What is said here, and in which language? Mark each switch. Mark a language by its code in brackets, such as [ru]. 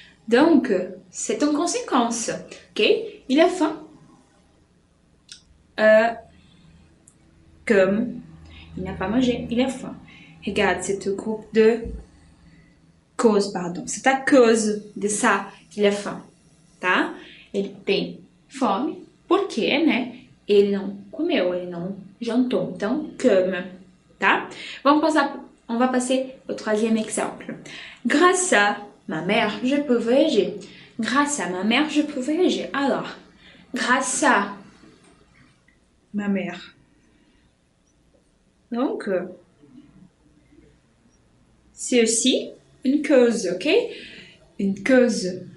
[fr] Donc, c'est en conséquence. Ok? Il a faim. Comme il n'a pas mangé, il a faim. Regarde, c'est un groupe de cause, pardon. C'est à cause de ça qu'il a faim, tá? [pt] Ele tem fome porque, né? Ele não comeu, ele não jantou. Então, comme, tá? [fr] On va passer au troisième exemple. Grâce à ma mère, je peux voyager. Grâce à ma mère, je peux voyager. Alors, grâce à ma mère. Donc, c'est aussi une cause, ok? Une cause.